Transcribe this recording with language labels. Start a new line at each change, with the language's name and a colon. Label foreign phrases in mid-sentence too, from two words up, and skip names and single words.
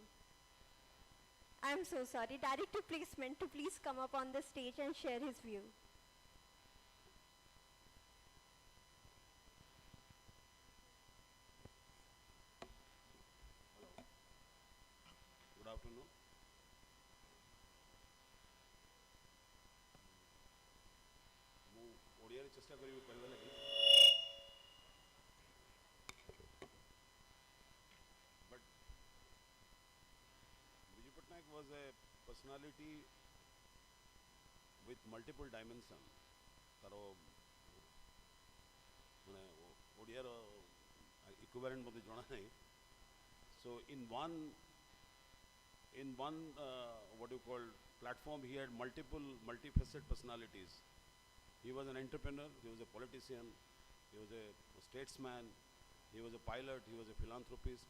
English: I am so sorry. Director Placement to please come up on the stage and share his view. Good afternoon.
Odia: ମୁଁ ଓଡ଼ିଆରେ ଚେଷ୍ଟା କରିବି କହିବା ଲାଗି
English: but Biju Patnaik was a personality with multiple dimension
Odia: ତାର ମାନେ ଓଡ଼ିଆର equivalent ମୋତେ ଜଣା ନାହିଁ
English: so in one what you call platform he had multifaceted personalities. He was an entrepreneur, he was a politician, he was a statesman, he was a pilot, he was a philanthropist.